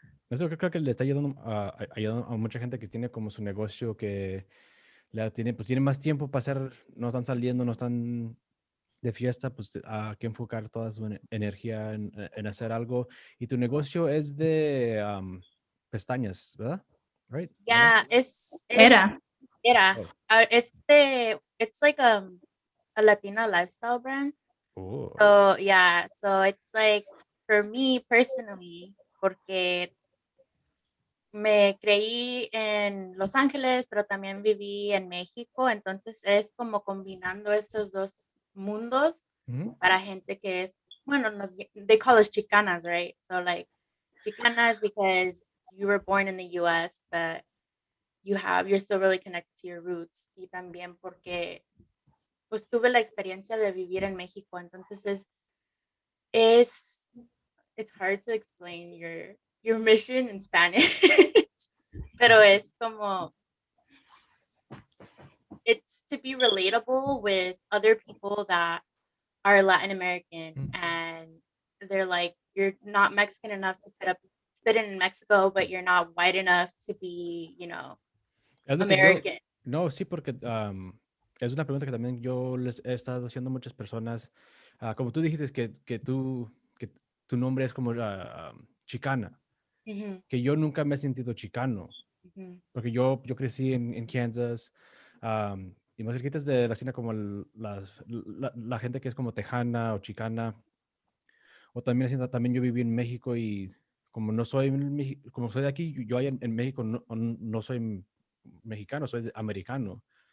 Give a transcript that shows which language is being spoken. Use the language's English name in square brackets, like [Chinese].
[Spanish] Eso creo que le está ayudando a mucha gente que tiene como su negocio que tiene más tiempo para hacer, no están saliendo, no están de fiesta, pues a que enfocar toda su energía en hacer algo. Y tu negocio es de pestañas, ¿verdad? [English] Right? [Spanish] Ya, Era. Oh. [English] It's like a Latina lifestyle brand. Oh. So it's like for me personally, [Spanish] porque me creí en Los Ángeles, pero también viví en México, entonces es como combinando estos dos mundos para gente que es, bueno, [English] they call us Chicanas, right? So like Chicanas because you were born in the US, but you're still really connected to your roots, [Spanish] y también porque pues tuve la experiencia de vivir en México, entonces [English] it's hard to explain your mission in Spanish, [Spanish] pero es como [English] it's to be relatable with other people that are Latin American and they're like, you're not Mexican enough to fit in Mexico, but you're not white enough to be, American. [Spanish] No, sí, porque es una pregunta que también yo les he estado haciendo a muchas personas. Como tú dijiste que tu nombre es como chicana, que yo nunca me he sentido chicano, porque yo crecí en Kansas, y más cerquita de la escena como la gente que es como tejana o chicana, o también yo viví en México y como no soy como soy de aquí, yo en México no soy mexicano, soy americano.